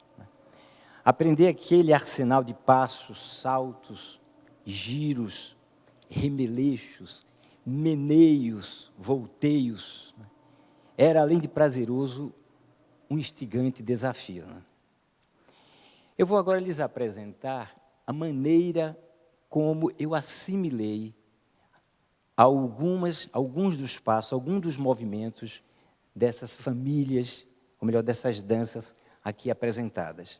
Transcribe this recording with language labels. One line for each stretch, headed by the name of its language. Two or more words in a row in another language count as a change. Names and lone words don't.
Portuguese: Né. Aprender aquele arsenal de passos, saltos, giros, remeleixos, meneios, volteios, né, era, além de prazeroso, um instigante desafio. Né. Eu vou agora lhes apresentar a maneira como eu assimilei alguns dos passos, alguns dos movimentos dessas famílias, ou melhor, dessas danças aqui apresentadas.